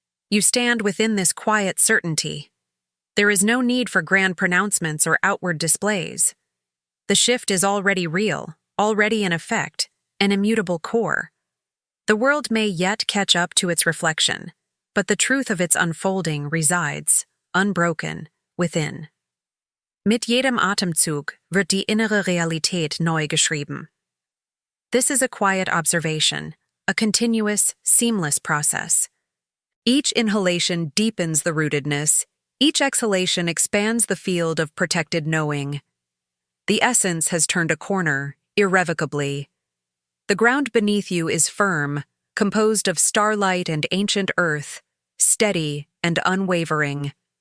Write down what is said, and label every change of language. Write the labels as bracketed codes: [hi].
[en] You stand within this quiet certainty. There is no need for grand pronouncements or outward displays. The shift is already real, already in effect, an immutable core. The world may yet catch up to its reflection, but the truth of its unfolding resides, unbroken, within. [de] Mit jedem Atemzug wird die innere Realität neu geschrieben. [en] This is a quiet observation, a continuous, seamless process. Each inhalation deepens the rootedness, each exhalation expands the field of protected knowing. The essence has turned a corner, irrevocably. The ground beneath you is firm, composed of starlight and ancient earth, steady and unwavering.